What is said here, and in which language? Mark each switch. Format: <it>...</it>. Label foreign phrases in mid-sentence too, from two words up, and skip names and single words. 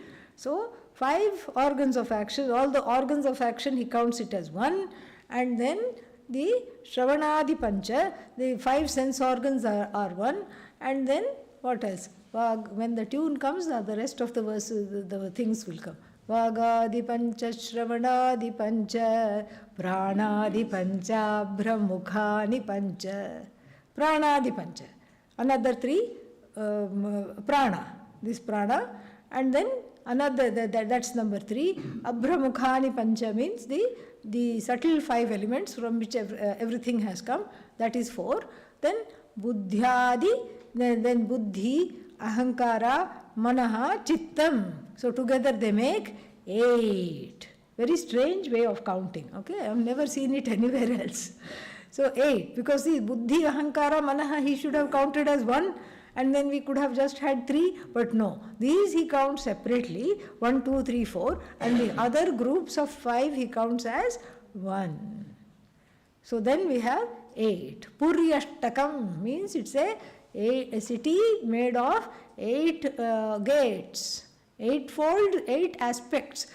<en>So 5 organs of action, all the organs of action he counts it as 1. And then the</en> <sa>Shravanadi Pancha,</sa> <en>the 5 sense organs are 1. And then what else? When the tune comes, the rest of the verses, the things will come.</en> <sa>Vagadi Pancha, Shravanadi Pancha, Pranadi Pancha, Brahmukhani Pancha. Pranadi Pancha.</sa> <en>Another 3, prana, this prana, and then another, that's number 3.</en> <sa>Abhramukhani Pancha</sa> <en>means the subtle 5 elements from which everything has come, that is 4.</en> <sa>Then Buddhyadi, then Buddhi, Ahankara, Manaha, Chittam.</sa> <en>So together they make 8. Very strange way of counting. Okay, I have never seen it anywhere else. So 8, because see,</en> <sa>buddhi, ahankara, manaha,</sa> <en>he should have counted as 1, and then we could have just had 3, but no. These he counts separately, 1, 2, 3, 4, and the other groups of 5 he counts as 1. So then we have 8. Puryashtakam means it's a city made of 8 gates, 8-fold, 8 aspects.</en>